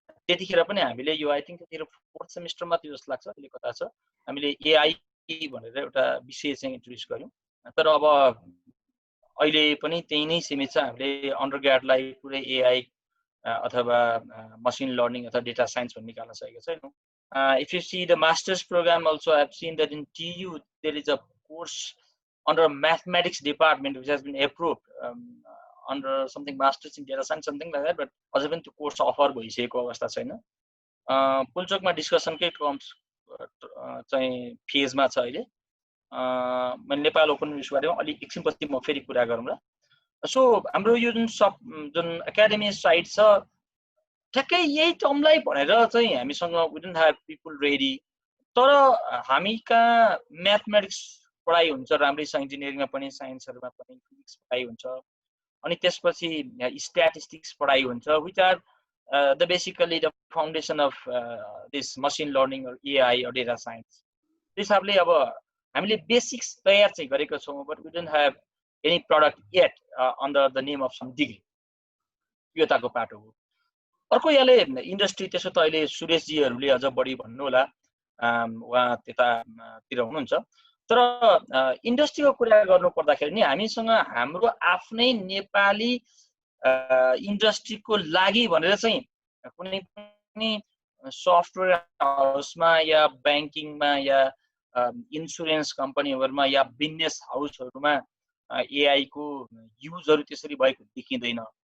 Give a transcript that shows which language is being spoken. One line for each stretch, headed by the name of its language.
Nepali: I think fourth semester मा त्यो जस्तो लाग्छ अहिले कता छ हामीले AI भनेर एउटा विषय चाहिँ इन्ट्रोड्युस गर्यौं तर अब अहिले पनि त्यही नै सीमित छ हामीले अन्डरग्रेडलाई पुरै AI अथवा मशीन लर्निङ अथवा डेटा साइन्स भन्ने निकाल्न सकेको छैनौं.
English: If you see the master's program also, I have seen that in TU there is a course under mathematics department which has been approved under something masters in data science, something like that, but अझै पनि त्यो course offer भइसकेको अवस्था छैन.
Nepali: पुल्चोकमा डिस्कसनकै terms चाहिँ फेजमा छ अहिले. मैले नेपाल ओपन युनिभर्सिटी बारेमा अलि एकछिनपछि म फेरि कुरा गरौँला. सो हाम्रो यो जुन एकाडेमी साइड छ ठ्याक्कै यही टर्मलाई भनेर चाहिँ हामीसँग we don't have people ready. तर हामी कहाँ म्याथमेटिक्स पढाइ हुन्छ राम्रै छ, इन्जिनियरिङमा पनि साइन्सहरुमा पनि फिजिक्स पढाइ हुन्छ अनि त्यसपछि स्ट्याटिस्टिक्स पढाइ हुन्छ, which are the basically the foundation of this machine learning or AI or data science.
English: This हिसाबले अब हामीले बेसिक्स तयार चाहिँ गरेको छौं, but we don't have any product yet under the name of some degree.
Nepali: यो ताको पाटो हो. अर्को याले इन्डस्ट्री त्यसो त अहिले सुरेश जीहरुले अझ बढी भन्नु होला, उहाँ त्यतातिर हुनुहुन्छ. तर इन्डस्ट्रीको कुरा गर्नु पर्दाखेरि नि हामीसँग हाम्रो आफ्नै नेपाली इन्डस्ट्रीको लागि भनेर चाहिँ कुनै पनि सफ्टवेयर हाउसमा या बैंकिङमा या इन्स्योरेन्स कम्पनीहरुमा या बिजनेस हाउसहरुमा एआई को युजहरु त्यसरी भएको देखिदैन.